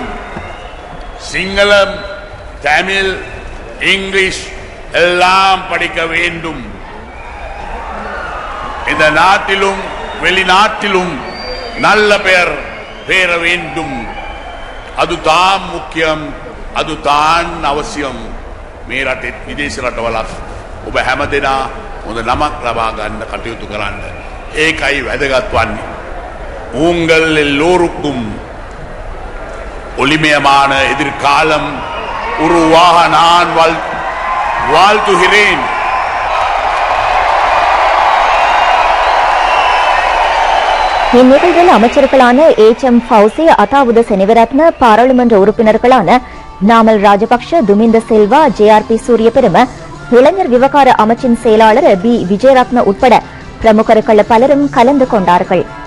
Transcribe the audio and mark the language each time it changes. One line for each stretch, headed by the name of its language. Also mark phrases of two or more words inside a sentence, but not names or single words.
Tamil: சிங்களம், தமிழ், இங்கிலீஷ் எல்லாம் படிக்க வேண்டும். இந்த நாட்டிலும் வெளிநாட்டிலும் நல்ல பெயர் பெற வேண்டும். அதுதான் முக்கியம், அதுதான் அவசியம்.
Sinhala: මේ රටේ විදේශ රටවලත් ඔබ හැමදෙනා හොඳ නමක් ලබා ගන්න කටයුතු කරන්න. ඒකයි වැදගත් වන්නේ.
Tamil: உங்கள் எல்லோருக்கும் ஒளிமயமான எதிர்காலம் உருவாக நான் வாழ்த்துகிறேன். இந்நிகழ்வில் அமைச்சர்களான HM ஃபவுசி, அதாவது செனிவரத்ன, பாராளுமன்ற உறுப்பினர்களான நாமல் ராஜபக்ஷ, துமிந்த செல்வா, JRP சூரியபெரும, இளைஞர் விவகார அமைச்சின் செயலாளர் B விஜயரத்ன உட்பட பிரமுகர்கள் பலரும் கலந்து கொண்டார்கள்.